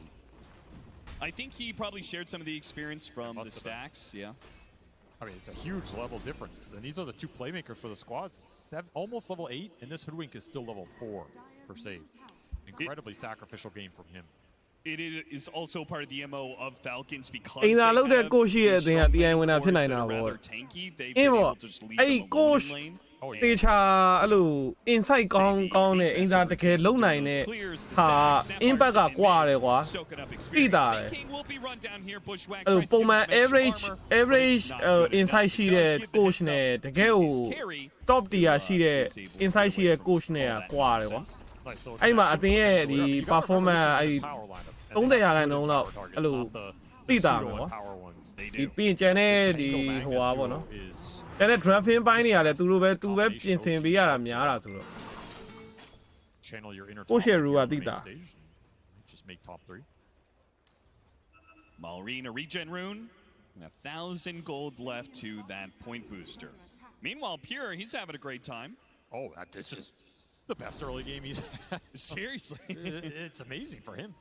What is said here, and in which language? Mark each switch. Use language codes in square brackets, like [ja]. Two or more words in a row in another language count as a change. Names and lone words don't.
[en] I think he probably shared some of the experience from the stacks. Yeah. I mean, it's a huge level difference. And these are the two playmakers for the squad. Almost level 8, and this Hoodwink is still level 4 for save. Incredibly sacrificial game from him. It is also part of the MO of Falcons because [my] အင်သာလုပ်တဲ့ကိုရှိရဲ့အသင်က TI ဝင်တာဖြစ်နိုင်တာပေါ့အင်းပေါ့အဲ့ကိုတေချာအဲ့လို insight ကောင်းနဲ့ အင်သာတကယ်လုံနိုင်တဲ့ဟာ impact ကကွာတယ်ကွာပြီးတာတယ်အဲ့လိုပုံမှန် [en] average insight [my] ရှိတဲ့ coach နဲ့တကယ်ကို [en] top tier [my] ရှိတဲ့ insight ရှိတဲ့ coach နဲ့ကကွာတယ်ကွာအဲ့မှာအသင်ရဲ့ဒီ performance အဲ့30ရာခိုင်နှုန်းလောက်အဲ့လိုသိတာမယ်ကွာဒီပြင်ကျန်တဲ့ဒီဟိုပါပေါ့နော်ကျန်တဲ့ drafting ပိုင်းတွေကလည်းသူပဲပြင်ဆင်ပေးရတာများတာဆိုတော့ [en] Channel your inner [my] ကိုရှယ်ရူကသိတာ [en] Just make top 3. Maureen a regen rune and 1,000 gold left to that point booster. Meanwhile, Pure, he's having a great time. Oh, this is the best early game he's had. Seriously. It's amazing for him.